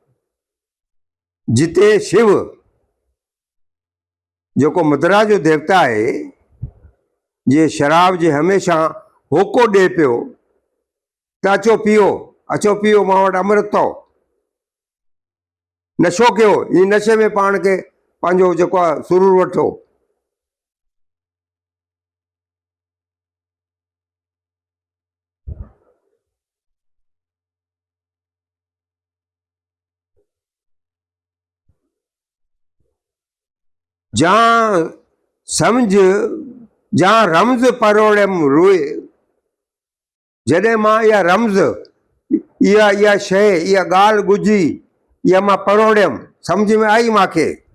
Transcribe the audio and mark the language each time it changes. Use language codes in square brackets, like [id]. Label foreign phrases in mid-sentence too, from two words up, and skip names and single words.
[sd] जिते शिव जेको मदरा जो देवता आहे जे शराब जे हमेशा होको ॾे पियो त अचो पियो मां वटि अमृत अथव नशो कयो इन नशे में पाण खे पंहिंजो जेको आहे सुरूर वठो। जहाँ समझ जहाँ रम्ज़ परोड़ियम रोए जॾहिं मां इहा रम्ज़ इहा शइ इहा ॻाल्हि ॿुधी इहा मां परोड़ियमि सम्झ में आई मूंखे